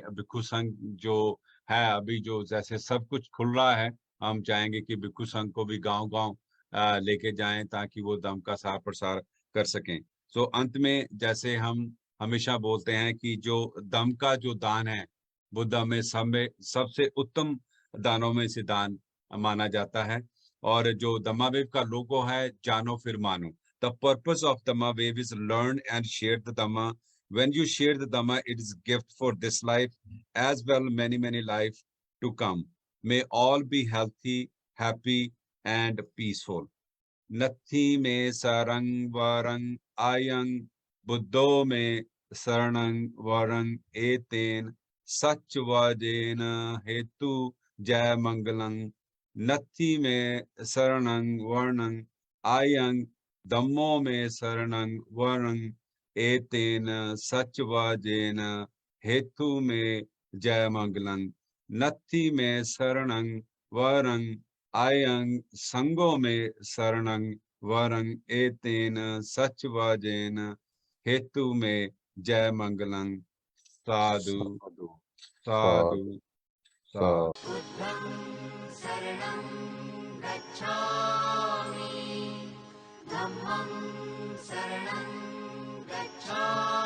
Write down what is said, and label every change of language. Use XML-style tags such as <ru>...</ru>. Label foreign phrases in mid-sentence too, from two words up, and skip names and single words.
<hi>भिक्खु संघ जो है अभी जो जैसे सब कुछ खुल रहा है, हम चाहेंगे कि भिक्खु संघ को भी गांव-गांव लेके जाएं ताकि वो दम का सार प्रसार कर सकें। सो अंत में जैसे हम हमेशा बोलते हैं कि जो दम का जो दान है, बुद्ध में सबसे उत्तम दानों में से दान माना जाता है। और जो दम्मावेव का लोगो है, जानो फिर मानो।</hi> <en>The purpose of Dhammavev is learn and share the Dhamma. When you share the Dhamma, it is a gift for this life as well many life to come. May all be healthy, happy and peaceful.</en> <pi>Nathi me sarang varang ayang buddho me saranang varang eten sachvajena hetu jai mangalang. Nathi me saranang varnang ayang धम्मो में शरणं वरं एतेन सचवाजेन हेतु में जय मंगलं। नत्थि में शरणं वरं आयं संगो में शरणं वरं एतेन सचवाजेन हेतु में जय मंगलं। साधु साधु साधु। बुद्धं शरणं गच्छामि, धम्मं शरणं गच्छामि।</pi>